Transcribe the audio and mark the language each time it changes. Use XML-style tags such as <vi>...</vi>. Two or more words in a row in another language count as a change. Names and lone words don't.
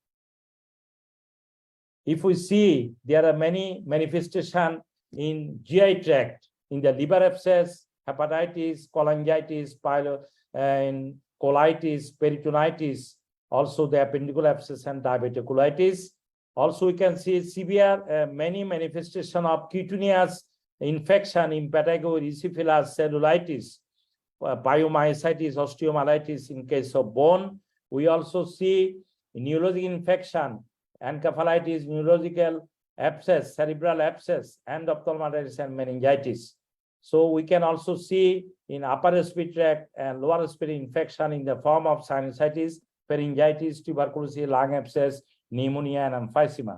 <en>If we see, there are many manifestations in GI tract, in the liver abscess, hepatitis, cholangitis, in colitis, peritonitis, also the appendicular abscess and diverticulitis. Also, we can see severe many manifestations of cutaneous infection in impetigo, erysipelas, cellulitis, pyomyositis, osteomyelitis in case of bone. We also see neurologic infection, encephalitis, neurological abscess, cerebral abscess, and ophthalmitis and meningitis. So we can also see in upper respiratory tract and lower respiratory infection in the form of sinusitis, pharyngitis, tuberculosis, lung abscess, pneumonia, and emphysema.</en>